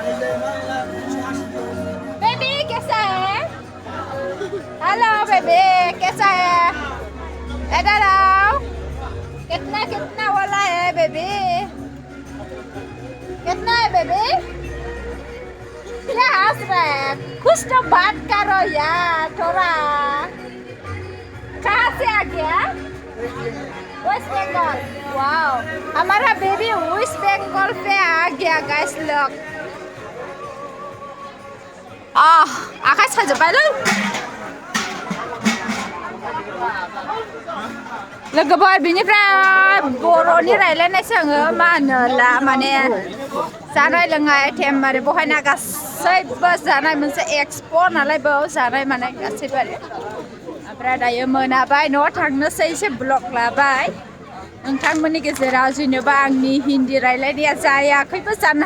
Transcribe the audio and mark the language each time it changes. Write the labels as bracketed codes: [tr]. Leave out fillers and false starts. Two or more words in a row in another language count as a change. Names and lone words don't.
[hi] बेबी कैसा है हेलो बेबी कैसा है इधर आओ कितना वाला है बेबी कितना है बेबी क्या हंस रहा है कुछ तो बात करो यार थोड़ा कहाँ से आ गया वेस्ट बंगाल वाओ हमारा बेबी वेस्ट बंगाल पे आ गया गाइस लोग [brx] आकाश खाजोब्बाय लै लोगोफोर बिनिफ्राय बर'नि रायलायनायसो आङो मा होनोला माने जानाय लोंनाय आइटेम आरो बहायना गासैबो जानाय मोनसे एक्सप' नालाय बेयाव जानाय मानाय गासैबो आरो ओमफ्राय दायो मोनाबाय न'आव थांनोसै एसे ब्लग लाबाय नोंथांमोननि गेजेराव जेनेबा आंनि हिन्दी रायलायनाया जायाखैबो जानो